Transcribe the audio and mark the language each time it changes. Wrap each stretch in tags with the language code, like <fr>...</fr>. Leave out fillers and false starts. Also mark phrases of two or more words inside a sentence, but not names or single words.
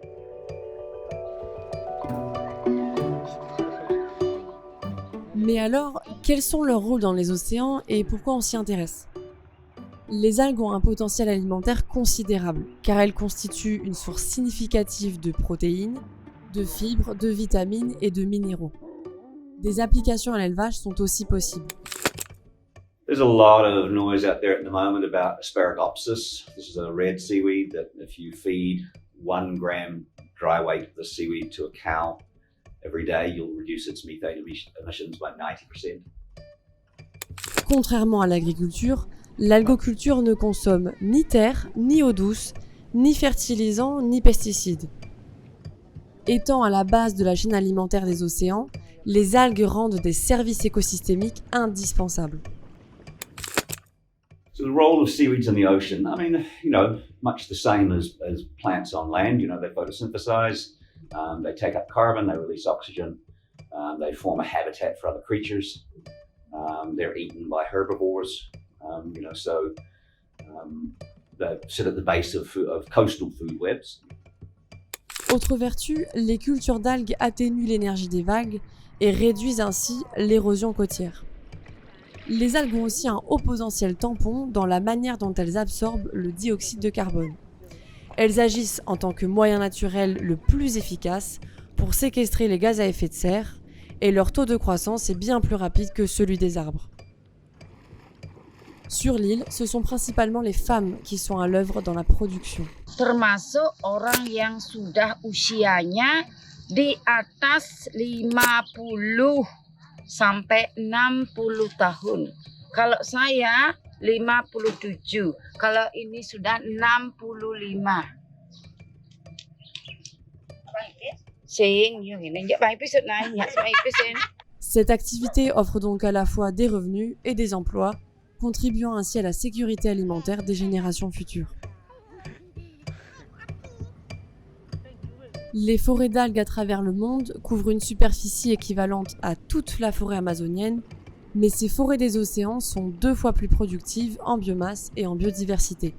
<fr>Mais alors, quels sont leurs rôles dans les océans et pourquoi on s'y intéresse ? Les algues ont un potentiel alimentaire considérable, car elles constituent une source significative de protéines, de fibres, de vitamines et de minéraux. Des applications à l'élevage sont aussi possibles.</fr> <en>There's a lot of noise out there at the moment about Asparagopsis. This is a red seaweed that if you feed 1 gram dry weight of the seaweed to a cow every day, you'll reduce its methane emissions by 90%.</en> <fr>Contrairement à l'agriculture, l'algoculture ne consomme ni terre, ni eau douce, ni fertilisants, ni pesticides. Étant à la base de la chaîne alimentaire des océans, les algues rendent des services écosystémiques indispensables.</fr> <en>So the role of seaweeds in the ocean, I mean, you know, much the same as plants on land. You know, they photosynthesize, they take up carbon, they release oxygen, they form a habitat for other creatures. They're eaten by herbivores, you know, so they sit at the base of coastal food webs.</en> <fr>Autre vertu, les cultures d'algues atténuent l'énergie des vagues et réduisent ainsi l'érosion côtière. Les algues ont aussi un haut potentiel tampon dans la manière dont elles absorbent le dioxyde de carbone. Elles agissent en tant que moyen naturel le plus efficace pour séquestrer les gaz à effet de serre et leur taux de croissance est bien plus rapide que celui des arbres. Sur l'île, ce sont principalement les femmes qui sont à l'œuvre dans la production.</fr> <id>Termasuk orang yang sudah usianya di atas 50 sampai 60 tahun. Kalau saya 57, kalau ini sudah 65.</id> <fr>Cette activité offre donc à la fois des revenus et des emplois, contribuant ainsi à la sécurité alimentaire des générations futures. Les forêts d'algues à travers le monde couvrent une superficie équivalente à toute la forêt amazonienne, mais ces forêts des océans sont 2 fois plus productives en biomasse et en biodiversité.</fr>